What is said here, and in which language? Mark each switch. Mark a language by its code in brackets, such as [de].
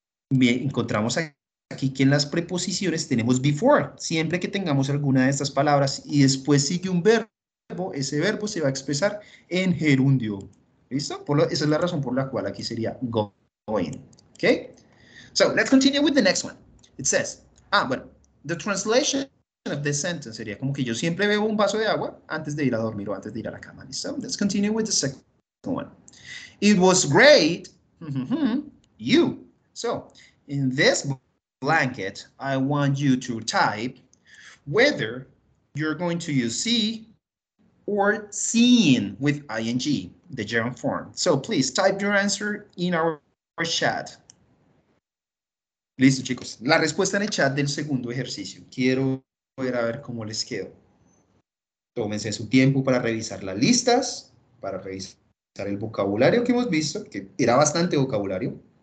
[es] Bien, encontramos aquí que en las preposiciones tenemos before. Siempre que tengamos alguna de estas palabras y después sigue un verbo, ese verbo se va a expresar en gerundio. ¿Listo? Esa es la razón por la cual aquí sería going. ¿Ok? [en] So, let's continue with the next one. It says, bueno, the translation of this sentence [es] sería como que yo siempre bebo un vaso de agua antes de ir a dormir o antes de ir a la cama. ¿Listo? [en] Let's continue with the second one. It was great. You. So, in this blanket, I want you to type whether you're going to use see or seen with ing, the gerund form. So, please type your answer in our chat. [es] Listo, chicos. La respuesta en el chat del segundo ejercicio. Quiero ver a ver cómo les quedó. Tómense su tiempo para revisar las listas, para revisar el vocabulario que hemos visto, que era bastante vocabulario.